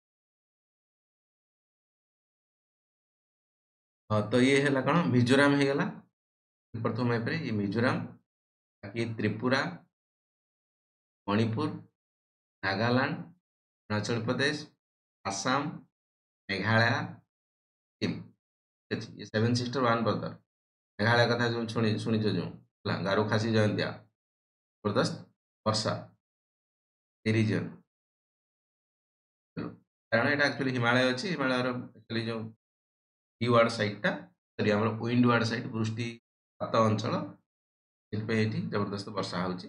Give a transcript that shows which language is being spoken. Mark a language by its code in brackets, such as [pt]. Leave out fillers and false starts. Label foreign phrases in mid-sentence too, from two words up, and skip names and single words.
[or] ହଁ ତ ଇଏ ହେଲା କ'ଣ, ମିଜୋରାମ ହେଇଗଲା ପ୍ରଥମ ମ୍ୟାପ୍ରେ। ଇଏ ମିଜୋରାମ, ବାକି ତ୍ରିପୁରା, ମଣିପୁର, ନାଗାଲାଣ୍ଡ, ଅରୁଣାଚଳ ପ୍ରଦେଶ, ଆସାମ, ମେଘାଳୟ, ସିକିମ୍। ଠିକ୍ ଅଛି, [en] ये seven sister one brother. [or] ମେଘାଳୟ କଥା ଯେଉଁ ଶୁଣିଛ ଯେଉଁ ହେଲା, ଗାରୋ ଖାସି ଜୟନ୍ତିଆ ଜବରଦସ୍ତ ବର୍ଷା ଏ ରିଜିଅନ୍। କାରଣ ଏଇଟା ଆକ୍ଚୁଆଲି ହିମାଳୟ ଅଛି, ହିମାଳୟର ଆକ୍ଚୁଆଲି ଯେଉଁ [en] ward sideଟା [or] ସରି ଆମର [en] wind ward side [or] ବୃଷ୍ଟିପାତ ଅଞ୍ଚଳ, ସେଥିପାଇଁ ଏଠି ଜବରଦସ୍ତ ବର୍ଷା ହେଉଛି।